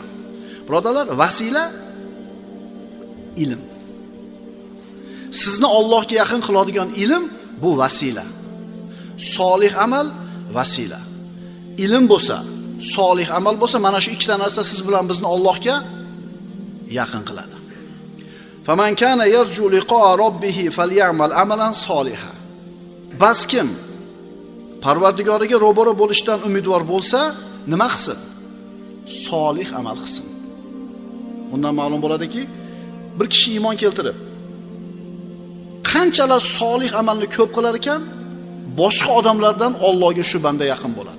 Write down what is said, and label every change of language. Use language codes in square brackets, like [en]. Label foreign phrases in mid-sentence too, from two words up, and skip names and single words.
[uz] Birodarlar, vasila ilm. Sizni Allohga yaqin qiladigan ilm bu vasila. Solih amal vasila. Ilm bo'lsa, solih amal bo'lsa, mana shu ikkita narsa siz bilan bizni Allohga yaqin qiladi. [ar] فمن كان يرجو لقاء ربه فليعمل عملا صالحا. [uz] Bas kim Parvardigoriga ro'baro bo'lishdan umidvor bo'lsa, nima qilsin? Solih amal qilsin. Bundan ma'lum bo'ladiki, bir kishi iymon keltirib qanchalar solih amalni ko'p qilar ekan, boshqa odamlardan Allohga shu banda yaqin bo'ladi.